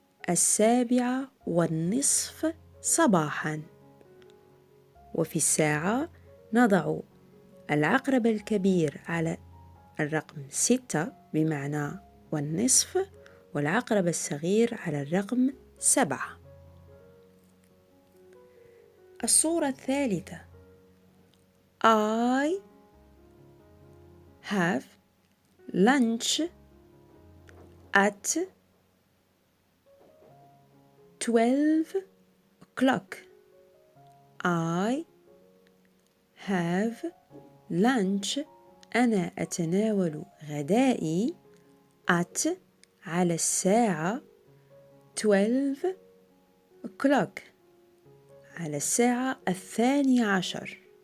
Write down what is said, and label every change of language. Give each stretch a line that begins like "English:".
Arabic: 7:30 صباحا. وفي الساعة نضع العقرب الكبير على الرقم 6 بمعنى والنصف والعقرب الصغير على الرقم 7.
English: الصورة الثالثة I have lunch at 12 o'clock.
Arabic: I have lunch أنا أتناول غدائي at على الساعة 12 o'clock على الساعة 12.